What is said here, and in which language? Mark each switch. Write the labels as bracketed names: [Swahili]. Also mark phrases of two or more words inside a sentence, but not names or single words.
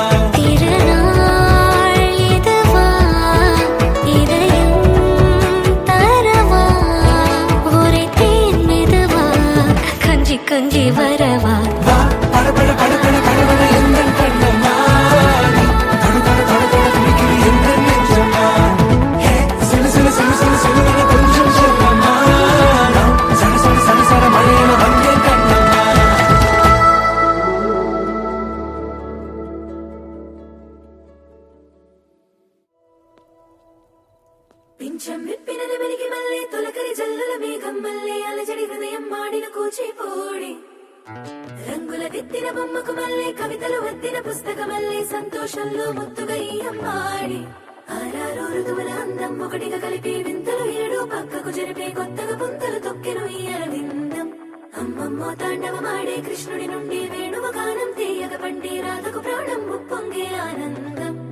[Tamil] திருநாள் இதுவா இதயம் தரவா உரைத்தேன் மெதுவா கஞ்சி கஞ்சி வரவா வா படபட படபட படபட எந்தன் கண்ணம்மா நீ தொட தொட தொட தொட துடிக்குது எந்தன் நெஞ்சம்மா ஹே சிலு சிலு சிலு சிலு சிலுவென கொஞ்சம் செல்லம்மா நான் சட சட சட சட மழையன வந்தேன் கண்ணம்மா [Telugu] పింఛం విప్పినది వెలిగి మళ్ళీ తొలకరి జల్లుల మేఘం మళ్ళీ అలజడి హృదయం మాడిన కూచిపూడి రంగుల దిద్దిన బొమ్మకు మళ్ళీ కవితలు వద్దిన పుస్తకం మళ్ళీ సంతోషంలో ముత్తుగా ఈ అమ్మాడి ఆరారు ఋతువుల అందం ఒకటిగా కలిపి వింతలు ఏడు పక్కకు జరిపే కొత్తగా పుంతలు తొక్కెను ఈ అరవిందం అమ్మమ్మో తాండవమాడే కృష్ణుడి నుండి వేణువ గానం తీయగ పండి రాధకు ప్రాణం ఉప్పొంగే ఆనందం